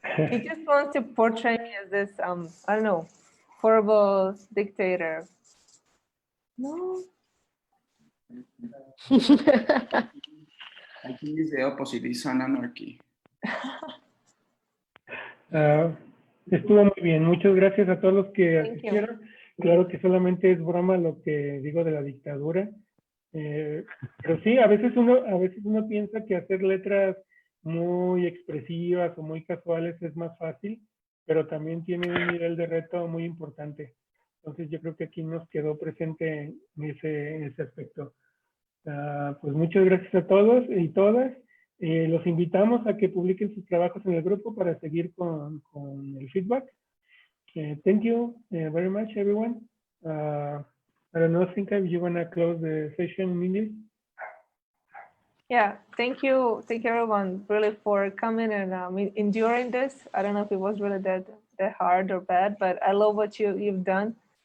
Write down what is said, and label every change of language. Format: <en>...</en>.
<en>He just wants to portray me as this, I don't know, horrible dictator. No. I think it's the opposite, it's an anarchy.</en> <es>Estuvo muy bien. Muchas gracias a todos los que asistieron. Claro que solamente es broma lo que digo de la dictadura. Pero sí, a veces uno piensa que hacer letras muy expresivas o muy casuales es más fácil, pero también tiene un nivel de reto muy importante. Entonces yo creo que aquí nos quedó presente ese aspecto. Pues muchas gracias a todos y todas. Los invitamos a que publiquen sus trabajos en el grupo para seguir con el feedback.</es> <en>Thank you very much, everyone. I don't know, Zrinka, if you want to close the session immediately. Yeah, thank you everyone really for coming and enduring this. I don't know if it was really that hard or bad, but I love what you've done.</en>